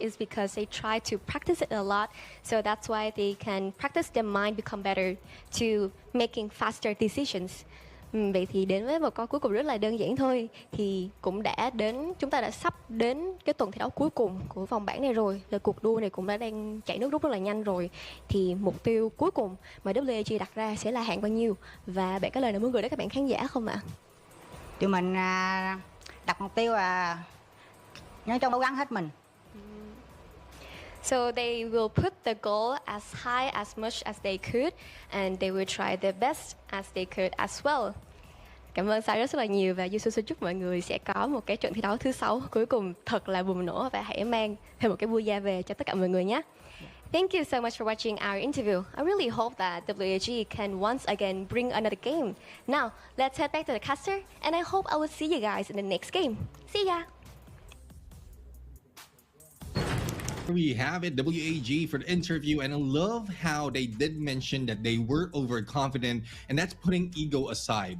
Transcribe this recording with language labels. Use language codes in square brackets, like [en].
[en] Is because they try to practice it a lot, so that's why they can practice their mind become better to making faster decisions. [vi] Vậy thì đến với một câu cuối cùng rất là đơn giản thôi, thì cũng đã đến, chúng ta đã sắp đến cái tuần thi đấu cuối cùng của vòng bảng này rồi, và cuộc đua này cũng đã đang chạy nước rút rất là nhanh rồi. Thì mục tiêu cuối cùng mà WAG đặt ra sẽ là hạng bao nhiêu, và bạn có lời nào muốn gửi đến các bạn khán giả không ạ? Tụi mình đặt mục tiêu là nhớ trong cố gắng hết mình. [en] So they will put the goal as high as much as they could, and they will try their best as they could as well. [vi] Cảm ơn Cyrus rất là nhiều, và Yusu xin chúc mọi người sẽ có một cái trận thi đấu thứ 6 cuối cùng thật là bùng nổ, và hãy mang thêm một cái booyah về cho tất cả mọi người nhé. [en] Thank you so much for watching our interview. I really hope that WAG can once again bring another game. Now, let's head back to the caster, and I hope I will see you guys in the next game. See ya! We have it, WAG, for the interview, and I love how they did mention that they were overconfident, and that's putting ego aside.